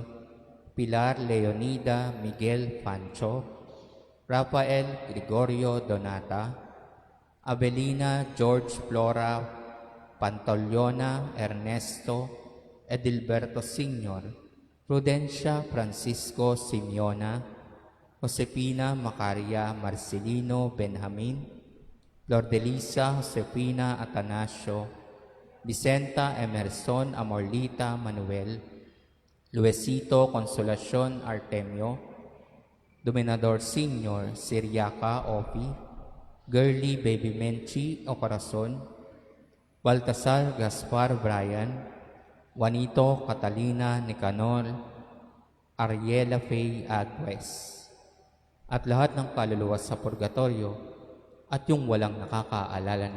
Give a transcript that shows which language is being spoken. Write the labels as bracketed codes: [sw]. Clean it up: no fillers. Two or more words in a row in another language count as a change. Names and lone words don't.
[tl] Pilar, Leonida, Miguel, Pancho, Rafael, Gregorio, Donata, Abelina, George, Flora, Pantoliona, Ernesto, Edilberto Sr., Prudencia, Francisco, Simeona, Josepina, Macaria, Marcelino, Benjamin, Lordelisa, Josefina, Atanasio, Vicenta, Emerson, Amorlita, Manuel, Luisito, Consolacion, Artemio, Dominador Sr., Siriaca, Opi, Girly, Baby Menchi, o Corazon, Baltasar, Gaspar, Brian, Juanito, Catalina, Nicanor, Ariela Faye, Agwes, at lahat ng kaluluwa sa purgatorio at yung walang nakakaalala na.